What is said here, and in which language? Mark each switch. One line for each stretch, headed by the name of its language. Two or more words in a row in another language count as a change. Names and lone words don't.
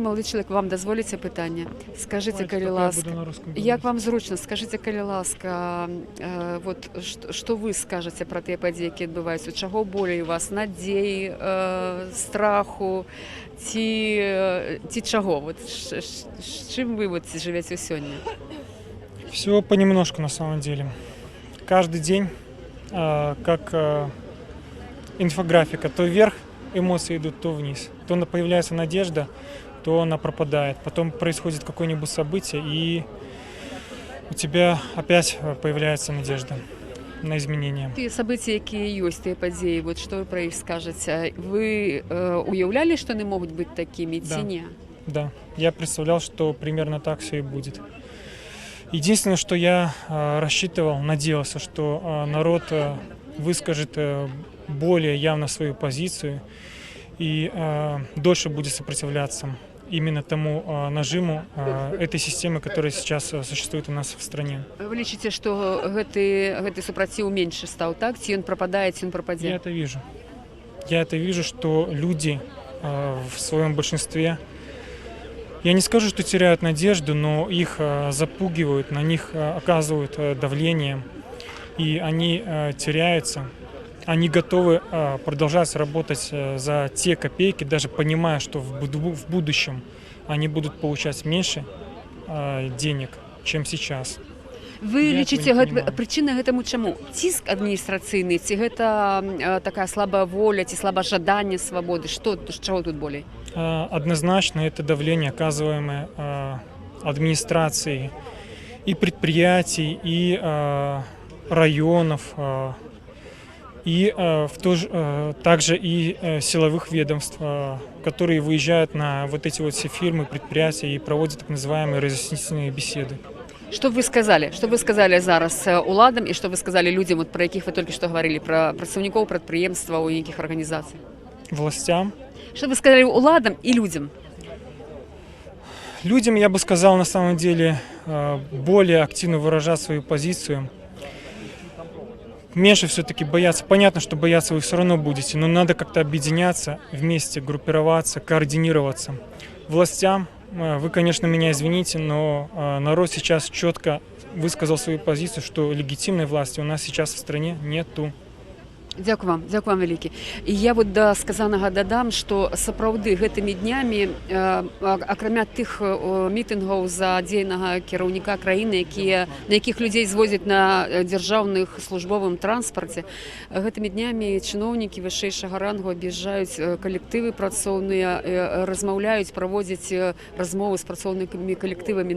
Belarusian: Малады чалавек, вам дазволіце пытанне? Скажыце, калі ласка, як вам зручна, скажыце, калі ласка, вот што вы скажаце пра тыя падзеі, якія адбываюцца, чаго болей у вас, надзеі, страху ці чаго, вот з чым вы вот жывяце сёння?
Russian: Все понемножку на самом деле. Каждый день как инфографика, то вверх эмоции идут, то вниз. То появляется надежда, то она пропадает. Потом происходит какое-нибудь событие, и у тебя опять появляется надежда на изменения.
Belarusian: Тыя события, якія ёсць, тыя падзеі, вот што вы пра іх скажаце? Вы уяўлялі, што яны могуць быць такімі, ці не?
Russian: Да, я представлял, что примерно так все и будет. Единственное, что я рассчитывал, надеялся, что народ выскажет более явно свою позицию и дольше будет сопротивляться именно тому нажиму этой системы, которая сейчас существует у нас в стране.
Belarusian: Вы лічыце, што гэты супраціў меньше стаў, так? Ці ён прападае, ці ён прападзе?
Russian: Я это вижу. Я это вижу, что люди в своем большинстве, я не скажу, что теряют надежду, но их запугивают, на них оказывают давление, и они теряются. Они готовы продолжать работать за те копейки, даже понимая, что в будущем они будут получать меньше денег, чем сейчас.
Belarusian: Вы лічыце, прычына гэтаму чаму? Ціск адміністрацыйны, ці гэта такая слабая воля, ці слабажаданне свабоды? Чаго тут болей?
Russian: Однозначно это давление, оказываемое администрацией и предприятий, и районов, и также и силовых ведомств, которые выезжают на вот эти вот все фирмы, предприятия и проводят так называемые разъяснительные беседы.
Belarusian: Што вы сказалі? Што вы сказалі зараз уладам і што вы сказалі людзям, пра якіх вы толькі што гаварылі, пра працаўнікоў прадпрыемстваў і нейкіх арганізацый?
Russian: Властям. Что вы сказали уладам и людям? Людям я бы сказал, на самом деле, более активно выражать свою позицию. Меньше все-таки бояться. Понятно, что бояться вы все равно будете, но надо как-то объединяться вместе, группироваться, координироваться. Властям, вы, конечно, меня извините, но народ сейчас четко высказал свою позицию, что легитимной власти у нас сейчас в стране нету.
Belarusian: Дзякую вам вялікі. І я вот да сказанага дадам, што сапраўды гэтымі днямі, акрамя тых мітынгаў за дзейнага кіраўніка краіны, на якіх людзей звозяць на дзяржаўных службовым транспарце, гэтымі днямі чыноўнікі вышэйшага рангу аб'язджаюць калектывы працоўныя, размаўляюць, праводзяць размовы з працоўнымі калектывамі.